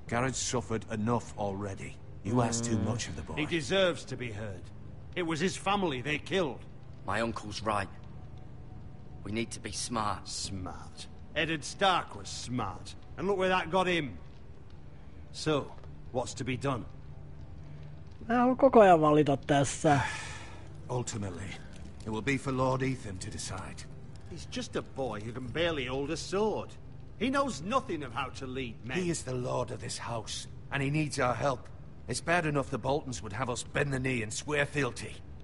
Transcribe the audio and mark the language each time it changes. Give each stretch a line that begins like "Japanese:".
English: Garrett's suffered enough already. You ask too much of the boy. He deserves to be heard. It was his family they killed. My uncle's right. We need to be smart. Smart. Eddard Stark was smart. And look where that got him. So, what's to be done?
Finnish: Mä haluan koko ajan valita tässä.
English: Ultimately, it will be for Lord Ethan to decide. He's just a boy who can barely hold a sword. He knows nothing of how to lead men. He is the lord of this house, and he needs our help. It's bad enough the Boltons would have us bend the knee and swear fealty.